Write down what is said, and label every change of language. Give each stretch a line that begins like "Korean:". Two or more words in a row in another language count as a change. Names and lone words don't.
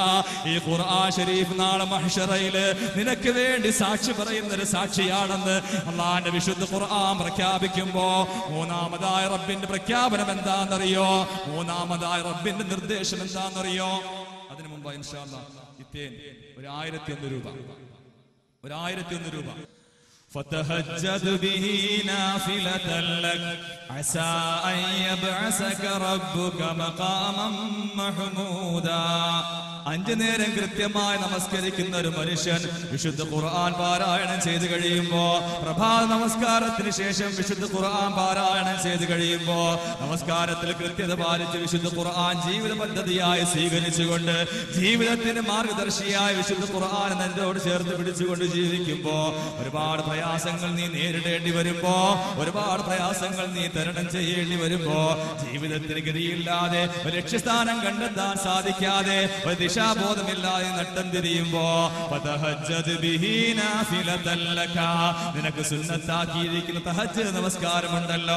Malayalam: ഈ ഖുർആൻ ശരീഫ് നാളെ മഹ്ശറയിൽ നിനക്ക് വേണ്ടി സാക്ഷി പറയുന്ന ഒരു സാക്ഷിയാണെന്ന് അള്ളാന്റെ വിശുദ്ധ ഖുർആൻ പ്രഖ്യാപിക്കുമ്പോ മൂന്നാമതായ റബ്ബിന്റെ പ്രഖ്യാപനം എന്താണെന്നറിയോ? മൂന്നാമതായ റബ്ബിന്റെ നിർദ്ദേശം എന്താണെന്നറിയോ? അതിനു മുമ്പ്
Arabic: إن شاء الله
Malayalam: ഇത്തേൻ 1001 രൂപ, 1001 രൂപ.
Arabic: فتهجد به نافلة لك عسى أن يبعثك ربك مقاما محمودا.
Malayalam: 5 നേരം കൃത്യമായി നമസ്കരിക്കുന്ന ഒരു മനുഷ്യൻ വിശുദ്ധ ഖുർആൻ പാരായണം ചെയ്തു കഴിയുമ്പോ, പ്രഭാത നമസ്കാരത്തിന് ശേഷം വിശുദ്ധ ഖുർആൻ പാരായണം ചെയ്തു കഴിയുമ്പോ, നമസ്കാരത്തിൽ കൃത്യത പാലിച്ച് വിശുദ്ധ ഖുർആൻ ജീവിത പദ്ധതിയായി സ്വീകരിച്ചുകൊണ്ട് ജീവിതത്തിന് മാർഗദർശിയായ വിശുദ്ധ ഖുർആൻ എന്നോട് ചേർത്ത് പിടിച്ചുകൊണ്ട് ജീവിക്കുമ്പോ ഒരുപാട് പ്രയാസങ്ങൾ നീ നേരിടേണ്ടി വരുമ്പോ, ഒരുപാട് പ്രയാസങ്ങൾ നീ തരണം ചെയ്യേണ്ടി വരുമ്പോ, ജീവിതത്തിന് ഗതിയില്ലാതെ ലക്ഷ്യസ്ഥാനം കണ്ടെത്താൻ സാധിക്കാതെ ദിശാബോധമില്ലാതെ നട്ടം തിരിയുമ്പോ നിനക്ക് സുന്നത്താക്കിയിരിക്കുന്ന തഹജ്ജുദ് നമസ്കാരമുണ്ടല്ലോ.